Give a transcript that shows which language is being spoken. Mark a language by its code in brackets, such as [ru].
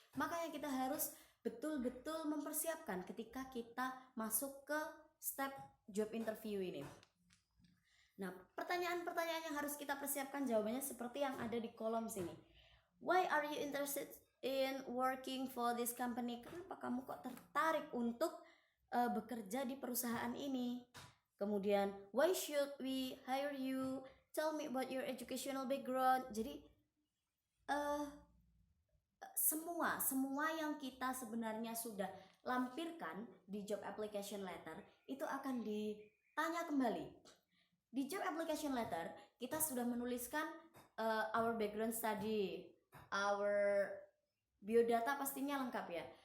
[id] Makanya kita harus betul-betul mempersiapkan ketika kita masuk ke step job interview ini. Nah, pertanyaan-pertanyaan yang harus kita persiapkan jawabannya seperti yang ada di kolom sini. [en] Why are you interested in working for this company? [id] Kenapa kamu kok tertarik untuk bekerja di perusahaan ini? [en] Kemudian, why should we hire you? Tell me about your educational background. [id] Jadi semua yang kita sebenarnya sudah lampirkan di job application letter itu akan ditanya kembali. Di job application letter kita sudah menuliskan [en] our background study, our biodata [id] pastinya lengkap ya.